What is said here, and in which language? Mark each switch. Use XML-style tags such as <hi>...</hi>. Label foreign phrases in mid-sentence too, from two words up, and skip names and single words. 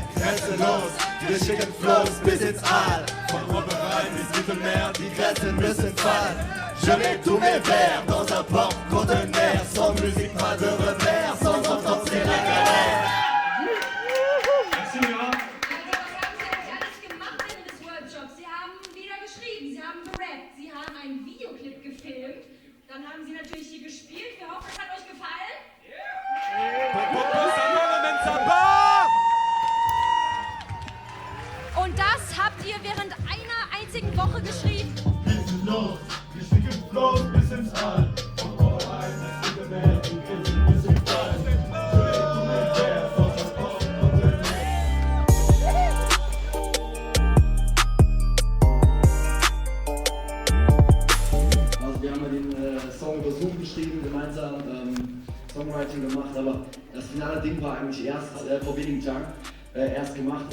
<de>grenzenlos. Wir schicken Flows bis ins All. Von Oberrhein bis Mittelmeer, die Grenzen müssen fallen.</de> <fr>Je mets tous mes vers dans un porte-conteneur. Sans musique, pas de repère, sans entendre c'est la galère. Merci Mira.</fr> <de>Was haben Sie alles gemacht während des Workshops? Sie haben wieder geschrieben, Sie haben gerappt, Sie haben einen Videoclip gefilmt. Dann haben Sie natürlich hier gespielt. Wir hoffen, es hat euch gefallen. Und das habt ihr während einer einzigen Woche geschrieben? Wir sind los, wir schicken Flows bis ins All. Von Oberrhein bis Mittelmeer, die Grenzen müssen fallen.</de> <fr>Je mets tous mes vers dans un porte-conteneur.</fr> <de>Also wir haben ja den Song über Zoom geschrieben, gemeinsam Songwriting gemacht, aber das finale Ding war eigentlich erst vor wenigen Tagen erst gemacht.</de>